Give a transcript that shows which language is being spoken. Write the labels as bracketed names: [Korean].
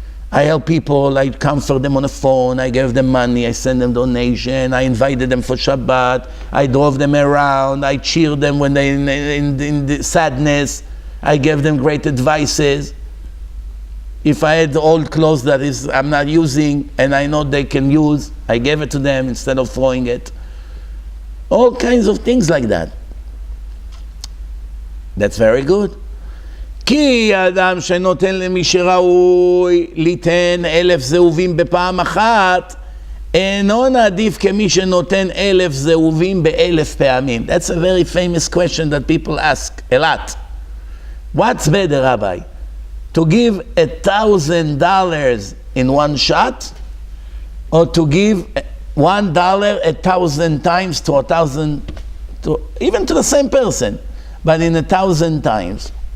[English] I help people, I comfort them on the phone, I give them money, I send them donation, I invited them for Shabbat, I drove them around, I cheer them when they're in the sadness, I give them great advices. If I had old clothes that I'm not using and I know they can use, I gave it to them instead of throwing it. All kinds of things like that. That's very good. [Hebrew] כי האדם שנותן למי שראוי ליתן 1,000 זהובים בפעם אחת, אינו נעדיף כמי שנותן 1,000 זהובים ב1,000 פעמים. [English] That's a very famous question that people ask a lot. What's better, Rabbi? To give $1,000 in one shot, or to give $1 1,000 times to 1,000, even to the same person, but in 1,000 times?